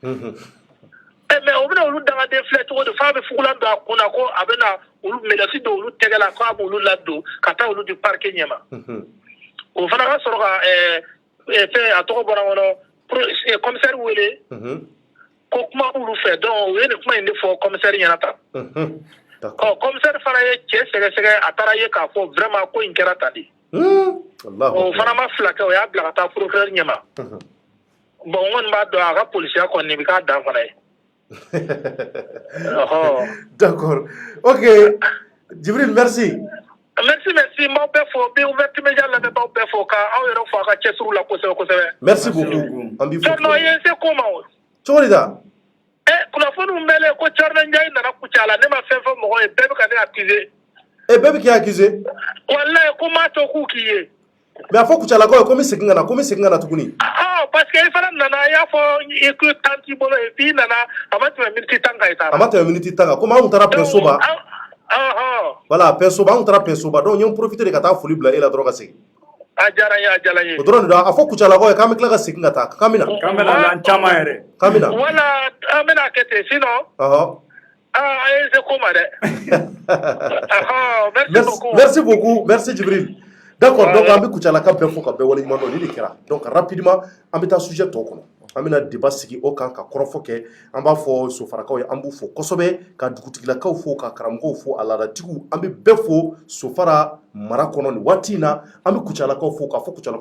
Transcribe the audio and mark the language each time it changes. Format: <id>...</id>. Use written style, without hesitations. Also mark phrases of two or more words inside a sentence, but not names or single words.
<bm>mais o bɛna olu dangaden filɛ cogo di f'a bɛ fugulan don a kun na ko a bɛna olu mɛlɛsi don olu tɛgɛ la k'a b'olu ladon ka taa olu di parquet ɲɛma o fana ka sɔrɔ ka fɛn a tɔgɔ bɔra kɔnɔ commissaire wele ko kuma b'olu fɛ donc u ye nin kuma in de fɔ commissaire ɲɛna tan commissaire fana ye cɛ sɛgɛsɛgɛ a taara ye k'a fɔ vraiment ko in kɛra tan de o fana ma fila kɛ o y'a bila ka taa procureur ɲɛma bon n kɔni b'a dɔn a ka polisiya kɔni bɛ k'a dan fana ye</bm> <fr>D'accord. Ok. Djibril, merci. Merci,</fr> <bm>m'aw bɛɛ fo bi</bm> <fr>ouverture média</fr> <bm>lamɛnbaaw bɛɛ fo ka aw yɛrɛ fo a ka cɛsiriw la kosɛbɛ kosɛbɛ.</bm> <fr>Merci beaucoup.</fr> <bm>An b'i fo. Cɔrɔnɔ ye n se ko ma o. Cogo di ta? Kunnafoni min bɛlen ko Cɔrɔnɔ Njayi nana Kucala ne ma fɛn fɔ mɔgɔ ye bɛɛ bɛ ka ne accuser. Bɛɛ bɛ k'i accuser? Walayi ko m'a to k'u k'i ye. Mais a fɔ Kucalakaw ye ko n bɛ segin ka na tuguni.</bm> <fr>Parce que</fr> <bm>i fana nana i y'a fɔ i ko temps t'i bolo</bm> <fr>et puis</fr> <bm>i nana a ma tɛmɛ minute 10 kan i taara. A ma tɛmɛ minute 10 kan komi anw taara Pɛnsoba. Voilà, Pɛnsoba anw taara Pɛnsoba donc n ye n</bm> <fr>profiter de</fr> <bm>ka taa foli bila e la dɔrɔn ka segin. A diyara n ye a diyara n ye. O dɔrɔn de don a fɔ Kucalakaw ye k'an bɛ tila ka segin ka taa k'an bɛ na. K'an bɛ na an caman yɛrɛ. K'an bɛ na. Voilà an bɛna kɛ ten sinon. A ye n se ko ma dɛ.</bm> <fr>Merci beaucoup. Merci beaucoup, merci Djibril. D'accord, donc</fr> <bm>an bɛ Kucalaka bɛɛ fo ka bɛɛ waleɲuman dɔn ni de kɛra donc rapidement an bɛ taa sujet tɔ kɔnɔ an bɛna débat sigi o kan ka kɔrɔfɔ kɛ an b'a fɔ sofarakaw ye an b'u fo kosɛbɛ ka dugutigilakaw fo ka karamɔgɔw fo a laadatigiw an bɛ bɛɛ fo sofara mara kɔnɔ nin waati in na an bɛ Kucalakaw fo k'a fɔ Kucalakaw</bm>